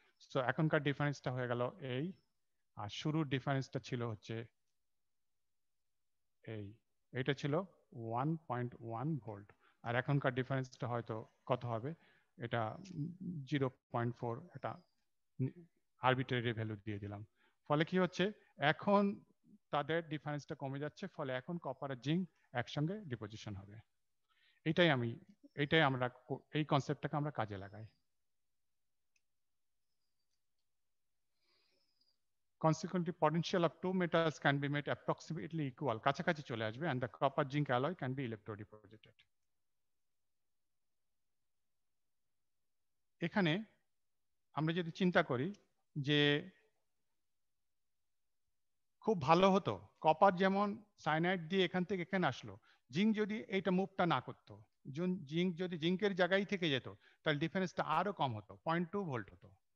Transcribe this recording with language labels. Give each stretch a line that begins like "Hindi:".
Bangla: So এখনকার ডিফারেন্সটা হয়ে গেল এই, আর শুরুর ডিফারেন্সটা ছিল হচ্ছে এই, এটা ছিল 1.1 ভোল্ট, আর এখনকার ডিফারেন্সটা হয়তো কত হবে, এটা 0.4, এটা আরবিট্রারি ভ্যালু দিয়ে দিলাম। ফলে কি হচ্ছে, এখন তাদের ডিফারেন্সটা কমে যাচ্ছে, ফলে এখন কপার আর জিঙ্ক একসঙ্গে ডিপোজিশন হবে। এটাই আমরা এই কনসেপ্টটাকে আমরা কাজে লাগাই।
English: Consequently, potential of two metals can be made approximately equal, কাছাকাছি চলে আসবে, and the copper zinc alloy can be electrodeposited.
Bangla: এখানে আমরা যদি চিন্তা করি যে খুব ভালো হতো, কপার যেমন সাইনাইড দিয়ে এখান থেকে এখানে আসলো, জিঙ্ক যদি এইটা মুভটা না করতো, জিঙ্ক যদি জিঙ্কের জায়গায় থেকে যেত, তাহলে ডিফারেন্সটা আরো কম হতো, 0.2 ভোল্ট হতো।